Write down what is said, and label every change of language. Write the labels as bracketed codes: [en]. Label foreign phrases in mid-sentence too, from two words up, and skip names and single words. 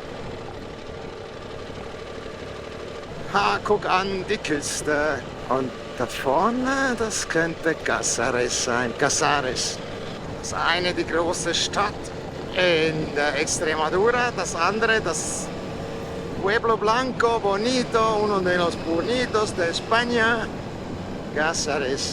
[de] Ha, guck an, die Küste. Und da vorne, das könnte Casares sein. Casares. Das eine die große Stadt in der Extremadura, das andere das [es] Pueblo Blanco, Bonito, uno de los bonitos de España, [de] Casares.